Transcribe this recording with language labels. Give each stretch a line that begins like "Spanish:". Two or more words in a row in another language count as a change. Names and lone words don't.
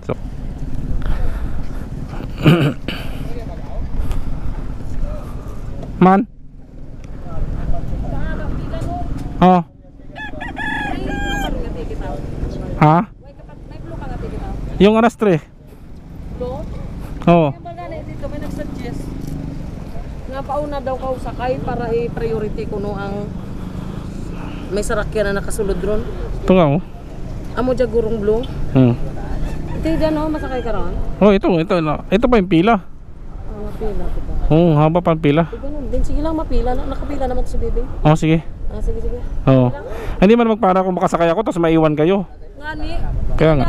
Filipino: So Man. Oh. Ha? Yung alas 3. Oh.
Hiligaynon: Dito may nag-suggest nga pauna daw ka sakay para i-priority kuno ang may sarakyan na nakasulod ron.
Filipino: Ito nga oh.
Hiligaynon: Amo dya gurong blue. Ito dyan oh, masakay ka ron.
Filipino: Oh, ito pa yung pila.
Hiligaynon: Mapila ko ba?
Filipino: Oh, haba pa ang pila. Ganun din, sige lang mapila na. Nakapila naman to si Bebe. Oh, sige. Sige, sige. Oh. Hindi man magpara kung makasakay ako tapos maiwan kayo.
Hiligaynon: Ngani.
Filipino: Kaya nga.